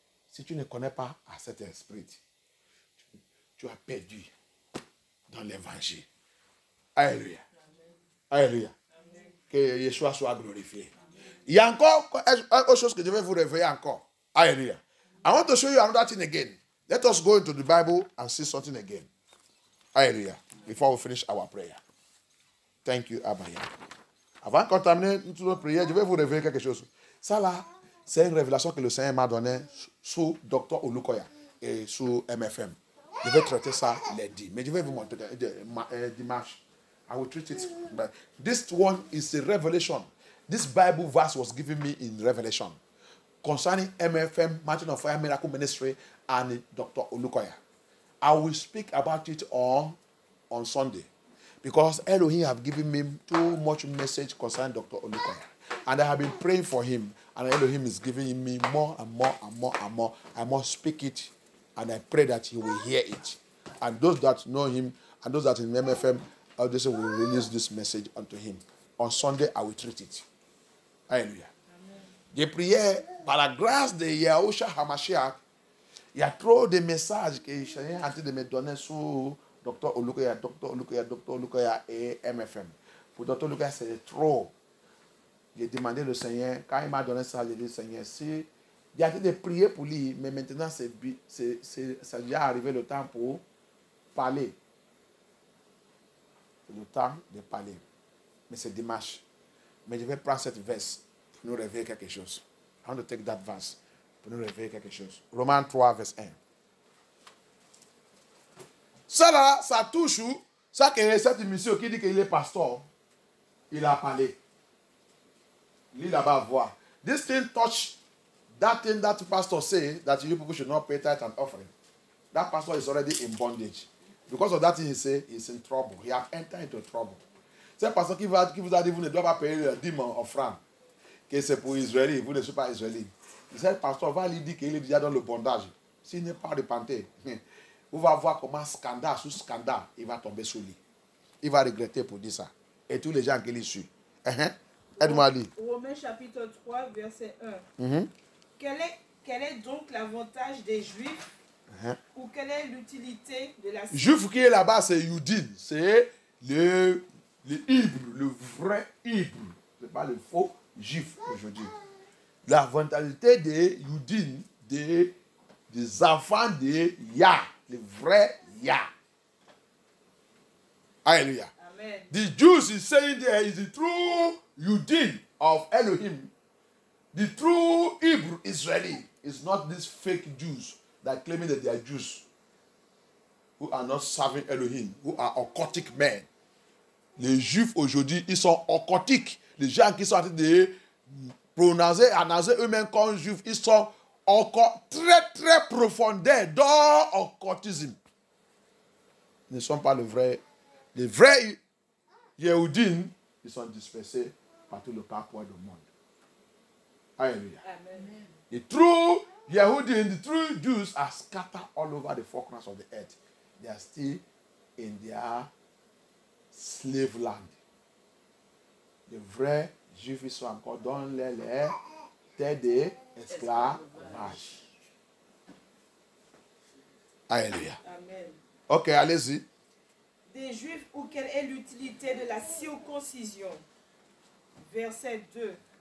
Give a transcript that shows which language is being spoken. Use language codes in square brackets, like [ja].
[fr] Si tu ne connais pas à cet esprit, tu as perdu dans l'évangile. Alléluia. Alléluia. Que Yeshua soit glorifié. Il y a encore autre chose que je vais vous révéler encore. Alléluia. [en] I want to show you another thing again. Let us go into the Bible and see something again. Alléluia. Before we finish our prayer. Thank you, Abaya. [fr] Avant de terminer notre prière, je vais vous révéler quelque chose. Ça là, c'est une révélation que le Seigneur m'a donnée sous Dr. Olukoya et sous MFM. Je vais traiter ça lundi. Mais je vais vous montrer dimanche. [en] I will treat it. But this one is a revelation. This Bible verse was given me in Revelation concerning MFM, Mountain of Fire Miracle Ministry, and Dr. Olukoya. I will speak about it on Sunday because Elohim have given me too much message concerning Dr. Olukoya. And I have been praying for him, and Elohim is giving me more and more and more and more. I must speak it, and I pray that he will hear it. And those that know him, and those that in MFM, Audition will release this message unto him. On Sunday, I will treat it. [fr] Alléluia. J'ai prié par la grâce de Yahushua HaMashiach. Il y a trop de messages que je suis en train de me donner sur Dr. Olukoya et MFM. Pour Dr. Olukoya, c'est trop. J'ai demandé au Seigneur, quand il m'a donné ça, j'ai dit, Seigneur, si il a été de prier pour lui, mais maintenant, ça a déjà arrivé le temps pour parler. C'est le temps de parler. Mais c'est dimanche. Mais je vais prendre cette verse pour nous réveiller quelque chose. [en] I want to take that verse [fr] pour nous réveiller quelque chose. Romains 3, verset 1. Ça là, ça touche où? Ça que cette émission qui dit qu'il est pasteur, il a parlé. Lui là-bas voir. [en] This thing touch that thing that pastor say that you people should not pay tithe and offering. That pastor is already in bondage. Because of that thing he say, he's in trouble. He has entered into trouble. [fr] C'est un pasteur qui vous a dit vous ne doivez pas payer le dîme offrande. Que c'est pour Israël, vous ne soyez pas Israélien. Ce pasteur va lui dire qu'il est déjà dans le bondage. S'il n'est pas repenté, vous va voir comment scandale sous scandale, il va tomber sur lui. Il va regretter pour dire ça. Et tous les gens qui l'y suivent. Aide-moi à lire. Romains chapitre 3, verset 1. Quel est donc l'avantage des Juifs ou quelle est l'utilité de la Juif qui est là-bas, c'est Yudin. C'est le Hébreu, le vrai Hébreu. Ce n'est pas le faux Juif aujourd'hui. L'avantage des Yudin, des enfants de Yah, le vrai Yah. Alléluia. Amen. [en] The Jews is saying there is the true Yudin of Elohim. The true Hebrew Israeli is not these fake Jews that claiming that they are Jews who are not serving Elohim, who are occultic men. [fr] Les Juifs aujourd'hui, ils sont occultiques. Les gens qui sont en train de prononcer, annoncer eux-mêmes comme Juifs, ils sont encore très très profondeurs dans l'occultisme. Ils ne sont pas les vrais Yehudin, ils sont dispersés par tout le parcours du monde. Alléluia. Amen. [en] The true Yehudin, the true Jews are scattered all over the four corners of the earth. They are still in their slave land. [fr] Les vrais Juifs, ils sont encore dans les terres d'esclavage. Alléluia. Amen. Ok, allez-y. Des Juifs ou quelle est l'utilité de la circoncision? Verset 2.